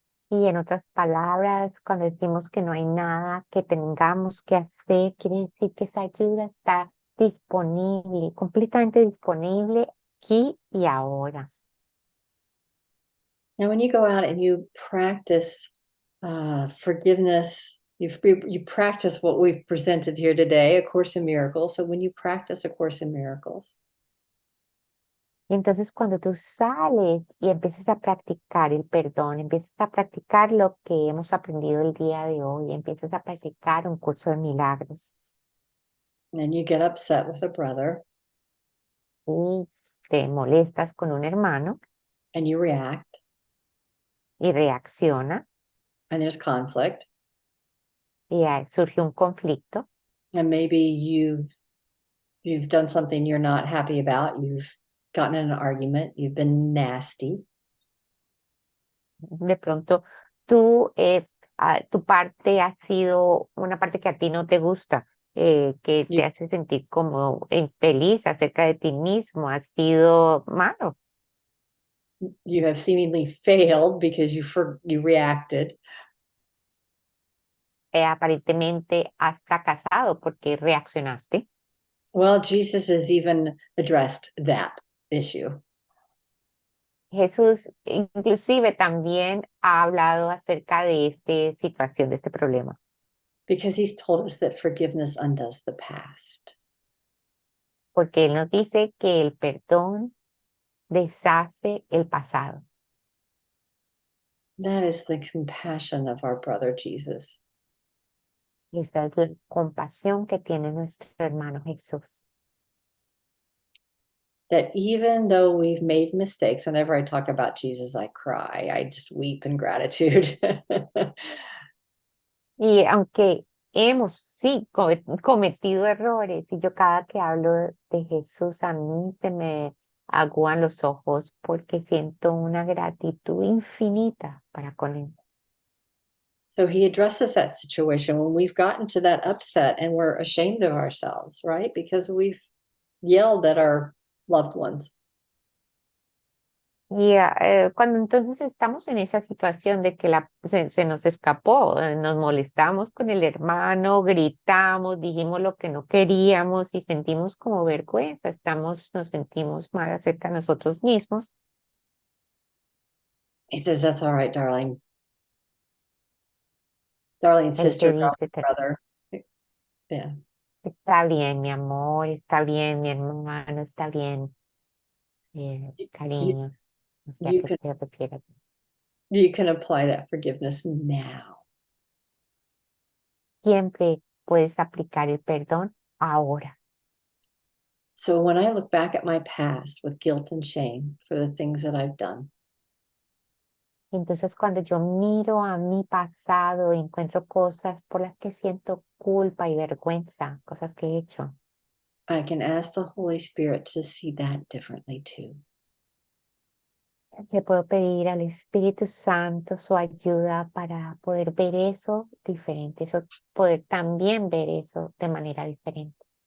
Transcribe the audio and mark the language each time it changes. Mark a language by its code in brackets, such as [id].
[es] Y en otras palabras, cuando decimos que no hay nada que tengamos que hacer, quiere decir que esa ayuda está disponible, completamente disponible aquí y ahora. [en] Now, when you go out and you practice forgiveness, you practice what we've presented here today, A Course in Miracles. So when you practice A Course in Miracles, [es] Y entonces cuando tú sales y empiezas a practicar el perdón, empiezas a practicar lo que hemos aprendido el día de hoy, empiezas a practicar un curso de milagros [en] and you get upset with a brother [es] y te molestas con un hermano [en] and you react, [es] y reacciona [en] and there's conflict, [es] y surge un conflicto [en] and maybe you've done something you're not happy about, you've gotten in an argument, you've been nasty. [es] de pronto tu parte ha sido una parte que a ti no te gusta, que te hace sentir como infeliz acerca de ti mismo, ha sido malo. [en] You have seemingly failed because you reacted. [es] Aparentemente has fracasado porque reaccionaste. [en] Well, Jesus has even addressed that issue. [es] Jesús inclusive también ha hablado acerca de esta situación, de este problema. [en] Because he's told us that forgiveness undoes the past. [es] Porque Él nos dice que el perdón deshace el pasado. [en] That is the compassion of our brother Jesus. [es] Esa es la compasión que tiene nuestro hermano Jesús. [en] That even though we've made mistakes, whenever I talk about Jesus, I cry. I just weep in gratitude. [es] Y aunque hemos, sí, cometido errores, y yo cada que hablo de Jesús, a mí se me aguan los ojos porque siento una gratitud infinita para con Él. [en] So he addresses that situation when we've gotten to that upset and we're ashamed of ourselves, right? Because we've yelled at our loved ones. [es] Y cuando entonces estamos en esa situación de que se nos escapó, nos molestamos con el hermano, gritamos, dijimos lo que no queríamos y sentimos como vergüenza, nos sentimos mal acerca de nosotros mismos. [en] He says, that's all right, darling. Darling sister, [es] Él te dice, [en] brother. Yeah. [es] está bien, mi amor, está bien, mi hermano, está bien, cariño, no sé a [en] You [es] qué [en] can [es] te refieres. [en] you can apply that forgiveness now. [es] siempre puedes aplicar el perdón ahora. [en] So when I look back at my past with guilt and shame for the things that I've done, [es] Entonces, cuando yo miro a mi pasado, encuentro cosas por las que siento culpa y vergüenza, cosas que he hecho. [en] I can ask the Holy Spirit to see that differently too. [es] Le puedo pedir al Espíritu Santo su ayuda para poder ver eso diferente, poder también ver eso de manera diferente.